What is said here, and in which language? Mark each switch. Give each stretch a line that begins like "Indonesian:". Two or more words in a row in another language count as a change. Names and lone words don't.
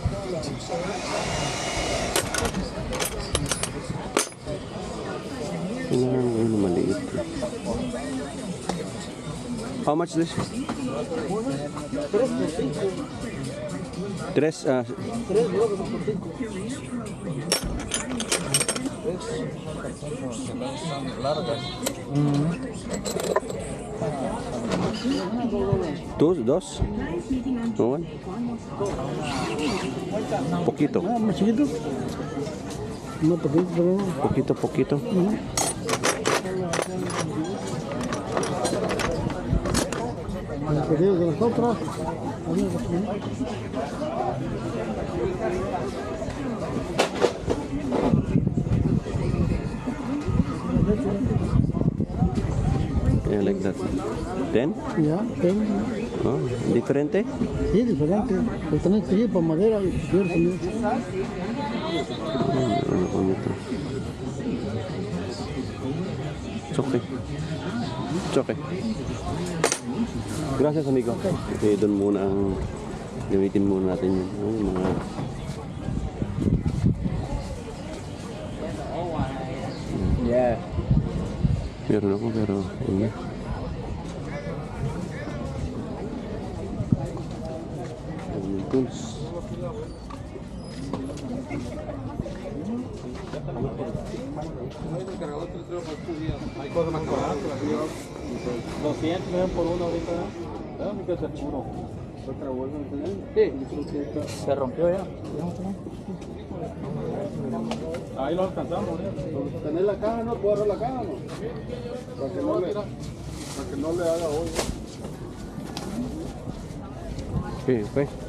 Filipino: Ano maliit.
English: How much this?
Spanish: Tres, dos, one. Poquito. Más chiquito. Más poquito. Poquito, poquito. Más pequeño de las otras.
English: Yeah, like that. 10?
Spanish: Ya, tengo. Oh, diferente? Sí, diferente. Pues tenés que ir para madera y pierdes también.
Filipino: Ano po nito?
English: It's okay. It's okay.
Spanish: Gracias, amigo.
Filipino: Okay, doon muna ang gamitin muna natin yun. Yung mga
English: Yeah.
Filipino: meron ako pero ano. Yung tools.
Spanish: Hay cosas más baratas. 200 me dan por uno ahorita. ¿Dónde queda el uno? ¿Otra vuelta? Sí. Se rompió ya. Ahí lo alcanzamos. ¿Tenés la caja? ¿No? ¿Puedo agarrar la caja? ¿No? Para que no le haga hoy.
English: Okay, okay.